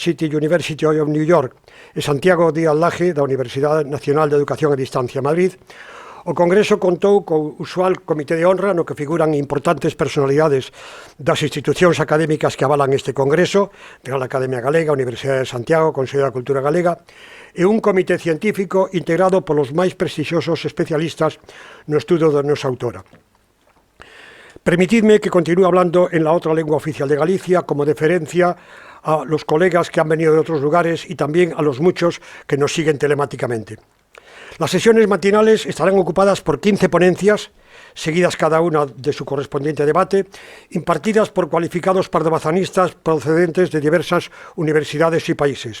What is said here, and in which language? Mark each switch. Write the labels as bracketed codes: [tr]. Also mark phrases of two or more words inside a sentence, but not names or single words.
[gl] City University of New York e Santiago Díaz Laje da Universidade Nacional de Educación a Distancia Madrid, o Congreso contou co usual comité de honra no que figuran importantes personalidades das institucións académicas que avalan este Congreso, Real Academia Galega, Universidade de Santiago, Consello da Cultura Galega, e un comité científico integrado polos máis prestixiosos especialistas no estudo da nosa autora. [es] Permitidme que continúe hablando en la otra lengua oficial de Galicia como deferencia a los colegas que han venido de otros lugares y también a los muchos que nos siguen telemáticamente. Las sesiones matinales estarán ocupadas por 15 ponencias, seguidas cada una de su correspondiente debate, impartidas por cualificados pardobazanistas procedentes de diversas universidades y países.